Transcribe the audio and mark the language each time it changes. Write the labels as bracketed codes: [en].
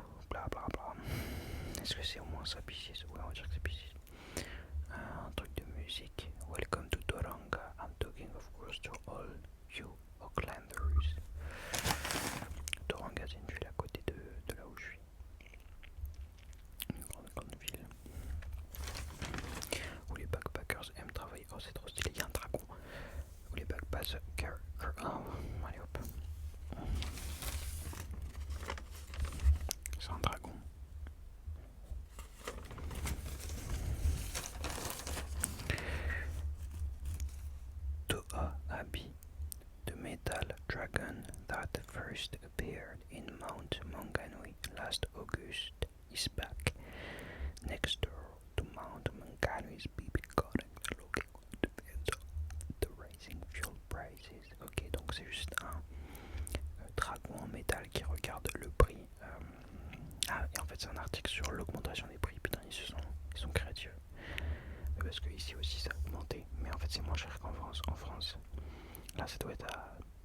[fr] Bla bla bla. Est-ce que c'est au moins ça, Piscis? Ouais, on va dire que c'est Piscis. Un truc de musique. [en] Welcome to Doranga. I'm talking of course to all you Aucklanders. [fr] Doranga, c'est une ville à côté de là où je suis. Une grande ville où les backpackers aiment travailler. Oh, c'est trop stylé, il y a un dragon. Où les backpackers. Oh, allez hop. C'est un dragon. [en] Toa Abi, the metal dragon that first appeared in Mount Maunganui last August, is back. Next door to Mount Maunganui's BB garden, looking at the rising fuel prices. [fr] Ok, donc c'est juste un dragon en métal qui regarde le prix. Et en fait c'est un article sur l'augmentation des prix. Putain, ils sont créatifs. Parce que ici aussi ça a augmenté, mais en fait c'est moins cher qu'en France. En France, là ça doit être à...